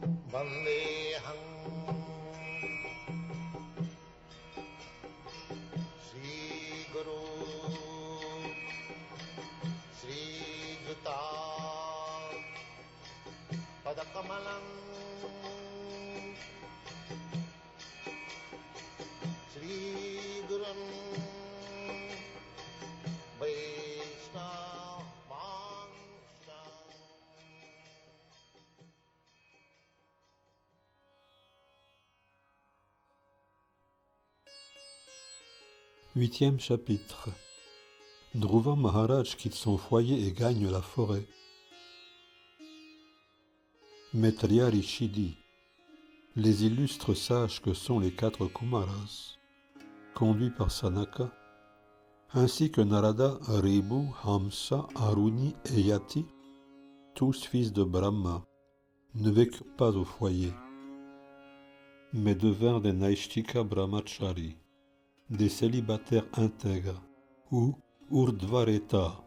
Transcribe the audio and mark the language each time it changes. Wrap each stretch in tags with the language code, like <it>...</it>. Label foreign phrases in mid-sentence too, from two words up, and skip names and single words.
<sa>Vandeham Sri Guru Sri Juta Padakamalam Sri Gurun Vaishnava Vansha.</sa> <fr>Huitième chapitre. Dhruva Maharaj quitte son foyer et gagne la forêt. Maitreya Rishi dit: les illustres sages que sont les 4 Kumaras, conduits par Sanaka, ainsi que Narada, Ribu, Hamsa, Aruni et Yati, tous fils de Brahma, ne vécurent pas au foyer, mais devinrent des</fr> <sa>Naishtika Brahmachari,</sa> <fr>des célibataires intègres, ou Urdhvareta.</fr>